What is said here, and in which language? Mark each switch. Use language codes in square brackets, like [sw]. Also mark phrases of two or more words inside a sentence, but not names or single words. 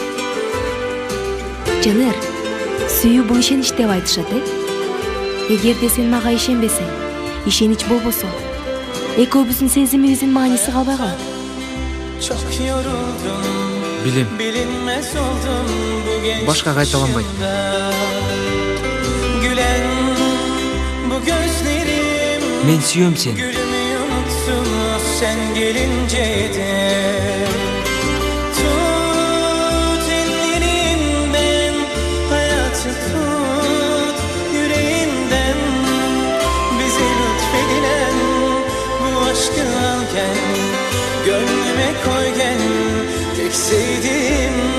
[ky] Жанар, сүйүү бул ишенич деп айтышат, Эгерде сен мага ишенбесең, ишенич болбосо, экөөбүздүн сезимибиздин мааниси калбай калат. Билем. Башка кайталанбайт. Мен сүйөм сени. [tr] Sen gelince de tut ellerimden, hayatı tut yüreğimden, bize lütfedilen bu aşkı al gel, gönlüme koy gel, tek sevdiğim.